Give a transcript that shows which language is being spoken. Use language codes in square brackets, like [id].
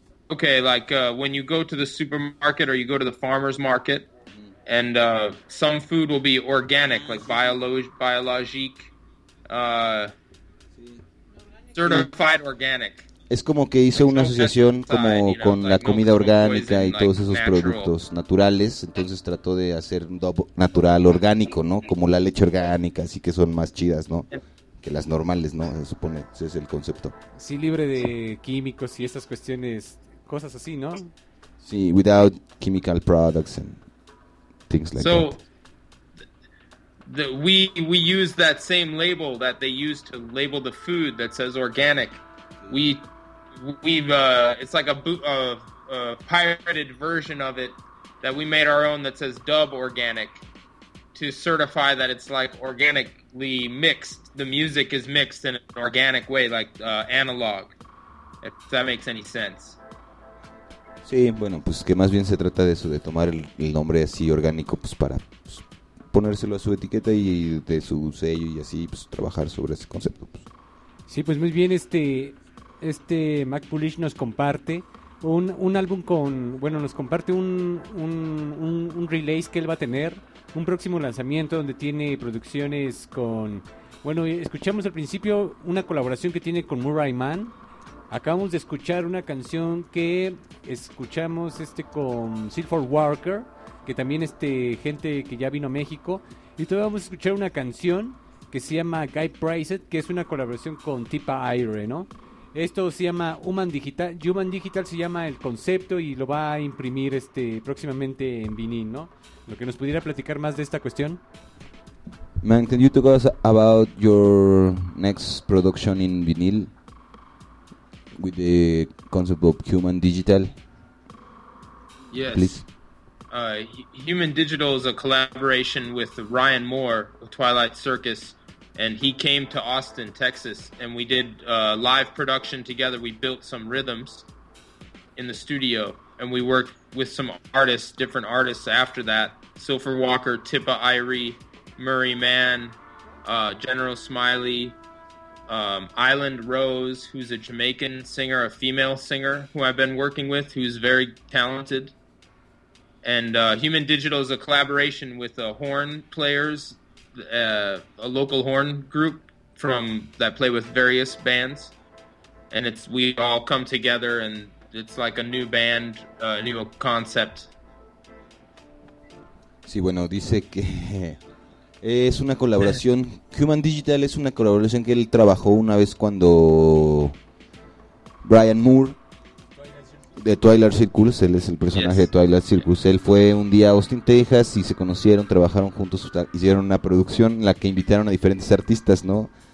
[en] Okay, like when you go to the supermarket or you go to the farmer's market, and some food will be organic, like biologique, certified organic. [es] Es como que hizo una asociación como con la comida orgánica y todos esos productos naturales. Entonces trató de hacer un dub natural orgánico, ¿no? Como la leche orgánica, así que son más chidas, ¿no? Que las normales, ¿no? Se supone, ese es el concepto. Sí, libre de químicos y esas cuestiones, cosas así, ¿no? [en] Sí, without chemical products and things like so, that. We use that same label that they use to label the food that says organic. It's like a pirated version of it that we made our own that says dub organic to certify that it's like organically mixed. The music is mixed in an organic way, like analog, if that makes any sense. [es] Sí, bueno, pues que más bien se trata de eso, de tomar el nombre así orgánico, pues para pues, ponérselo a su etiqueta y de su sello y así, pues trabajar sobre ese concepto. Pues. Sí, pues muy bien, este Mac Pulish nos comparte un álbum con, bueno, nos comparte un release que él va a tener, un próximo lanzamiento donde tiene producciones con, bueno, escuchamos al principio una colaboración que tiene con Murray Mann. Acabamos de escuchar una canción que escuchamos con Silver Walker, que también gente que ya vino a México. Y todavía vamos a escuchar una canción que se llama Guy Priced, que es una colaboración con Tipa Aire, ¿no? Esto se llama Human Digital. Human Digital se llama el concepto y lo va a imprimir próximamente en vinil, ¿no? Lo que nos pudiera platicar más de esta cuestión. [en] Man, can you talk us about your next production in vinyl? With the concept of human digital? Yes. Please. Human Digital is a collaboration with Ryan Moore of Twilight Circus, and he came to Austin, Texas, and we did live production together. We built some rhythms in the studio, and we worked with some artists, different artists after that. Silver Walker, Tipa Irie, Murray Mann, General Smiley, Island Rose, who's a Jamaican singer, a female singer who I've been working with, who's very talented. And Human Digital is a collaboration with horn players, a local horn group from that play with various bands. And it's we all come together and it's like a new band, a new concept. [es] Sí, bueno, dice que... Es una colaboración, Human Digital es una colaboración que él trabajó una vez cuando Brian Moore de Twilight Circus, él es el personaje de Twilight Circus, él fue un día a Austin, Texas y se conocieron, trabajaron juntos, hicieron una producción en la que invitaron a diferentes artistas, ¿no?